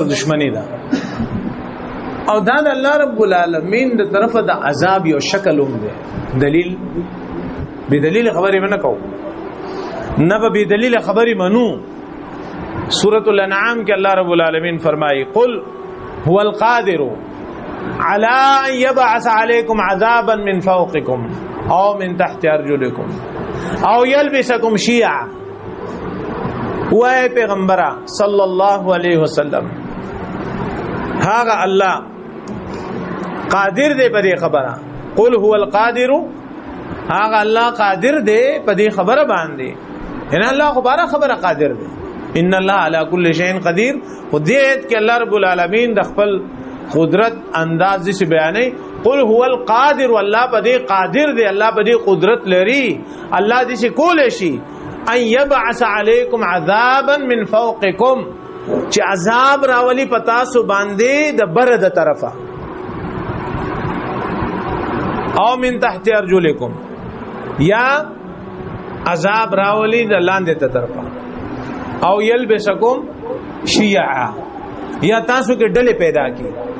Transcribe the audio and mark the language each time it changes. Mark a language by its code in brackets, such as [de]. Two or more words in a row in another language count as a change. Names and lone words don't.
[ps] دشمنی ده او دا د الله [ar] رب العالمین [ps] د طرفه د عذاب یو شکل هم ده دلیل به دلیل خبرې نه کو نه به دلیل خبرې منو سورۃ الانعام کې الله رب العالمین فرمایي [ar] قل هو القادر على ان يبعث عليكم عذابا من فوقكم او من تحت ارجلكم او يلبسكم شيعا [ps] وای پیغمبره [ar] صلی الله علیه وسلم [ps] هاغه الله قادر دی په دې خبره [ar] قل هو القادر [ps] هاغه الله قادر دی په دې خبره باندې [ar] ان الله [ps] خبره قادر دی [ar] ان الله على كل شيء قدير [ps] خدایت کې الله [ar] رب العالمین [ps] د خپل قدرت انداز دې بیانې [ar] قل هو القادر [ps] والله په دې قادر دی الله په دې قدرت لري الله دې کول شي [ar] ان يبعث عليكم عذابا من فوقكم [ps] چې عذاب راولي پتا سو باندې د بر د طرفه [ar] او من تحت ارجلكم [ps] یا عذاب راولي د لاندې ته طرفه [ar] او يلبسكم شيعا [ps] یا تاسو کې ډلې پیدا کی